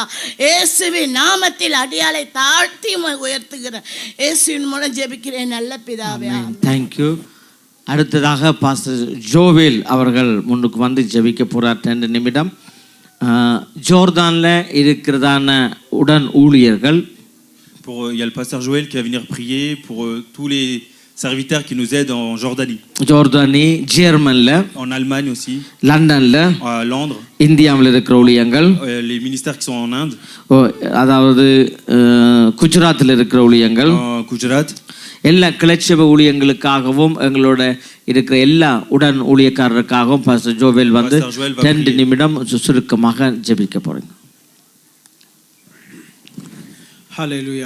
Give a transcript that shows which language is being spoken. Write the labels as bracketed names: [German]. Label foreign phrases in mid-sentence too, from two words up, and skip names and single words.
[Tamil] இயேசுவின் நாமத்தில் அடியாளை தாழ்த்தி உயர்த்துகிறேன். இயேசுவின் மூலம் ஜெபிக்கிறேன் நல்ல பிதாவே. [English] thank you. [Tamil] அடுத்ததாக பாஸ்டர் ஜோவேல் அவர்கள் முன்னுக்கு வந்து ஜெபிக்க போகிறார் 2 நிமிடம். ஜோர்தானில் இருக்கிறதான உடன் ஊழியர்கள், [French] il y a le pasteur Joël qui va venir prier pour tous les serviteurs qui nous aident en Jordanie. [Tamil] ஜோர்தானி, ஜெர்மனில், [French] en Allemagne aussi, [Tamil] லண்டனில், [French] à Londres, [Tamil] இந்தியாவில் இருக்கிற ஊழியங்கள், [French] les ministères qui sont en Inde, [Tamil] அதாவது குஜராத்தில் இருக்கிற ஊழியங்கள், குஜராத், எல்லா கிளச்சப ஊழியங்களுக்காகவும் எங்களோட இருக்கிற எல்லா உடன் ஊழியக்காரருக்காகவும் பாஸ்டர் ஜோவேல் வந்து 2 நிமிடம் சுருக்கமாக ஜெபிக்க போறீங்க. ஹல்லேலூயா.